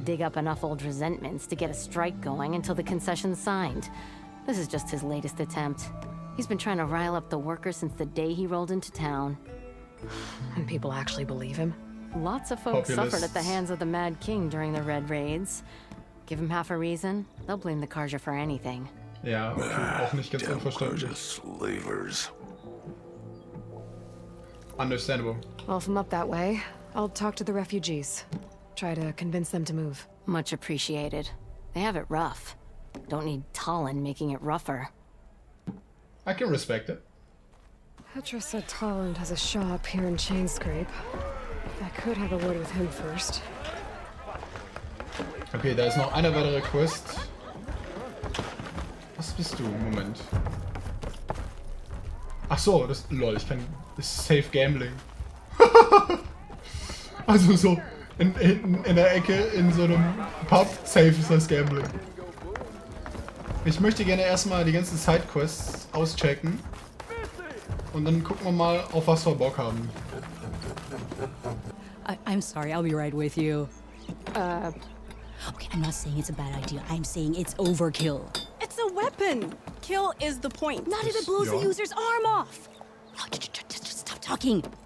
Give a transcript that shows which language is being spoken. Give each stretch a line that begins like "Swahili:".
English: to dig up enough old resentments to get a strike going until the concession's signed. This is just his latest attempt. He's been trying to rile up the workers since the day he rolled into town. And people actually believe him? Lots of folks suffered at the hands of the Mad King during the Red Raids. Give him half a reason, they'll blame the Karja for anything.
German: Ja, okay, auch nicht ganz unverständlich.
English: Slavers. Understandable. Well, if I'm up that way, I'll talk to the refugees. Try to convince them to move. Much appreciated. They have it rough. Don't need Talon making it rougher. I can respect it. Petra said Talon has a shop here in Chainscrape. I could have a word with him first.
German: Okay, da ist noch eine weitere Quest. Was bist du? Moment. Ach so, das... Lol, ich kann... Das ist Safe Gambling. Also so... Hinten in der Ecke, in so einem Pub, safe ist das Gambling. Ich möchte gerne erstmal die ganzen Sidequests auschecken. Und dann gucken wir mal, auf was wir Bock haben.
English: I'm sorry, I'll be right with you. Okay, I'm not saying it's a bad idea. I'm saying it's overkill. It's a weapon. Kill is the point. Not if it blows the user's arm off. Oh, just stop talking.